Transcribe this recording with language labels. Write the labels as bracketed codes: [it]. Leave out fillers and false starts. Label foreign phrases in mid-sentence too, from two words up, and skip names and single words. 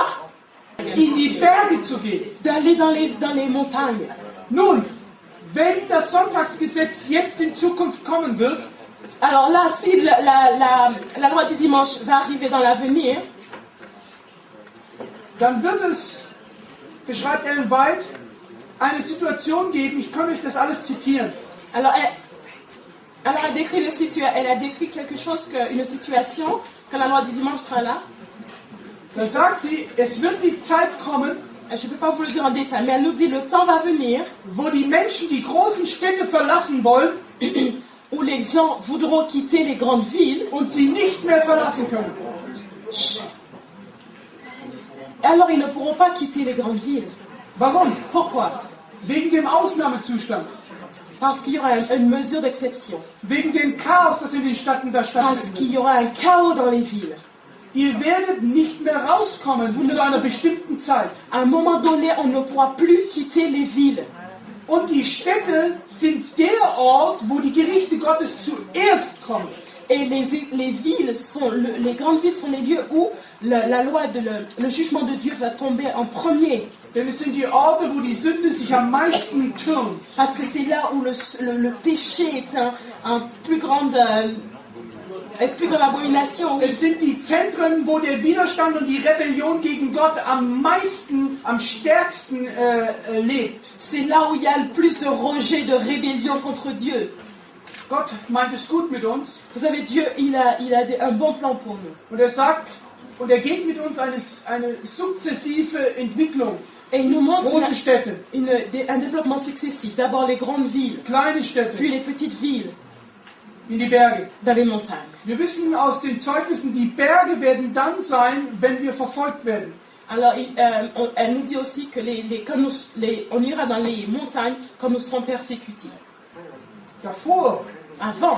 [de] In die Berge zu gehen. [fr] D'aller dans les montagnes. [de] Nun, wenn das Sonntagsgesetz jetzt in Zukunft kommen wird, [fr] alors là, si la loi du dimanche va arriver dans l'avenir, [de] dann wird es, beschreibt Ellen White, eine Situation geben, ich kann euch das alles zitieren. [fr] Alors elle a décrit quelque chose, une situation, quand la loi du dimanche sera là. [de] Dann sagt sie, es wird die Zeit kommen, [fr] Je ne peux pas vous le dire en détail, mais elle nous dit le temps va venir [de] wo die Menschen die großen Städte verlassen wollen [fr] où les gens voudront quitter les grandes villes [de] und sie nicht mehr verlassen können. [fr] et alors ils ne pourront pas quitter les grandes villes. [de] Warum? [fr] Pourquoi? [de] Wegen dem Ausnahmezustand. [fr] Parce qu'il y aura une mesure d'exception. [de] Wegen dem Chaos, das in den Städten da [fr] Parce [de] stattfindet. [fr] qu'il y aura un chaos dans les villes. [de] Ihr werdet nicht mehr rauskommen zu einer bestimmten Zeit. [fr] À un moment donné, on ne pourra plus quitter les villes. [de] Und die Städte sind der Ort, wo die Gerichte Gottes zuerst kommen. [fr] Et les villes sont, les grandes villes sont les lieux où la loi, le jugement de Dieu va tomber en premier. [de] Denn es sind die Orte, wo die Sünde sich am meisten türmt. [fr] Parce que c'est là où le péché est une plus grande abomination. [de] Es sind die Zentren, wo der Widerstand und die Rebellion gegen Gott am meisten, am stärksten lebt. [fr] C'est là où il y a le plus de rejet, de rébellion contre Dieu. [de] Gott meint es gut mit uns. [fr] Vous savez, Dieu, il a un bon plan pour nous. [de] Und er sagt, und er geht mit uns eine sukzessive Entwicklung. [fr] Et il nous montre [de] Große Städte, [fr] un développement successif. D'abord les grandes villes, [de] kleine Städte, [fr] puis les petites villes, [de] in die Berge. [fr] dans les montagnes. [de] Wir wissen aus den Zeugnissen, die Berge werden dann sein, wenn wir verfolgt werden. [fr] Alors, elle nous dit aussi que on ira dans les montagnes quand nous serons persécutés. [de] Davor [fr] Avant,